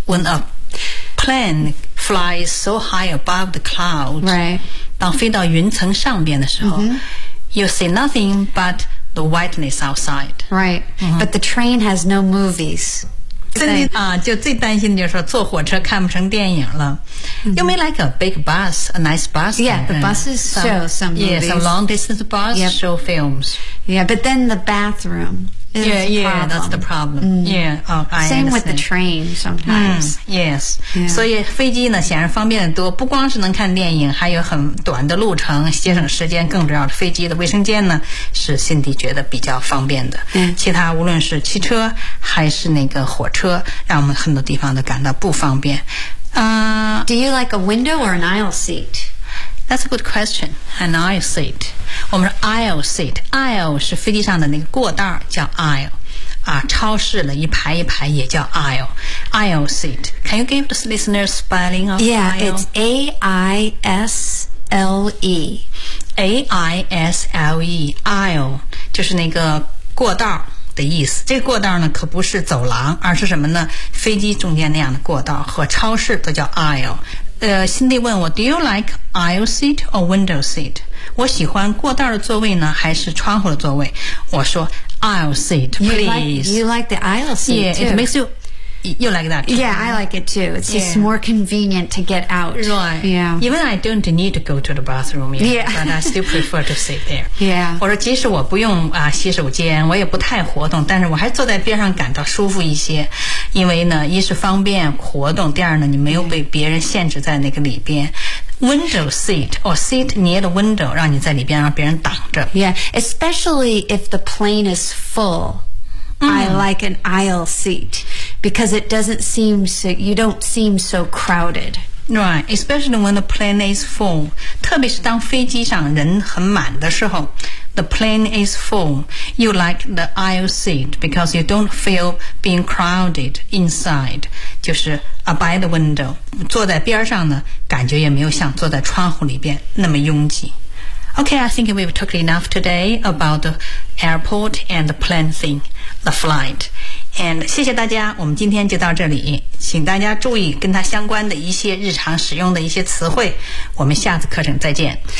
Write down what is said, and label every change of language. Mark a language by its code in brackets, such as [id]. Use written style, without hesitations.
[en] When a plane flies so high above the clouds, right. [zh] 当飞到云层上边的时候、 [en] mm-hmm. You see nothing but the whiteness outside. Right.、But the train has no movies. [zh] 真的啊，就最担心的就是说坐火车看不成电影了。 [en] You may like a big bus, a nice bus. Yeah, the buses show some movies. Yeah, some long distance bus show films. Yeah, but then the bathroom is a problem. Yeah, that's the problem. Same with the train sometimes. Yes. [zh] 所以飞机呢显然方便得多，不光是能看电影，还有很短的路程，节省时间。更重要的，飞机的卫生间呢是辛迪觉得比较方便的。其他无论是汽车还是那个火车，让我们很多地方都感到不方便。 [en] Do you like a window or an aisle seat? That's a good question. An aisle seat. [zh] 我们说 [en] aisle seat. [zh] Aisle 是飞机上的那个过道，叫 aisle. 啊，超市的一排一排也叫 aisle. [en] Aisle seat. Can you give the listeners spelling of yeah, aisle? Yeah, it's A-I-S-L-E. A-I-S-L-E. [zh] Aisle 就是那个过道的意思，这个过道呢可不是走廊，而是什么呢？飞机中间那样的过道和超市都叫 aisle。辛迪问我 [en] ，Do you like aisle seat or window seat？ [zh] 我喜欢过道的座位呢，还是窗户的座位？我说 [en] aisle seat, please. You like the aisle seat? too. It makes you like that.、 Too. Yeah, I like it too. It's just more convenient to get out. Right. Yeah. Even I don't need to go to the bathroom yet, but I still prefer to sit there. Yeah. [zh] 我说即使我不用啊洗手间，我也不太活动，但是我还坐在边上感到舒服一些，因为呢，一是方便活动，第二呢，你没有被别人限制在那个里边。 [en] Window seat or seat near the window, [zh] 让你在里边让别人挡着。 [en] Yeah, especially if the plane is full. I like an aisle seat. Because it doesn't seem so, you don't seem so crowded. Right, especially when the plane is full. [zh] 特别是当飞机上人很满的时候 [en] the plane is full. You like the aisle seat because you don't feel being crowded inside. [zh] 就是 [en] by the window. [zh] 坐在边上呢，感觉也没有像坐在窗户里边那么拥挤。 [en] Okay, I think we've talked enough today about the airport and the plane thing, the flight. And [zh] 谢谢大家，我们今天就到这里，请大家注意跟它相关的一些日常使用的一些词汇，我们下次课程再见。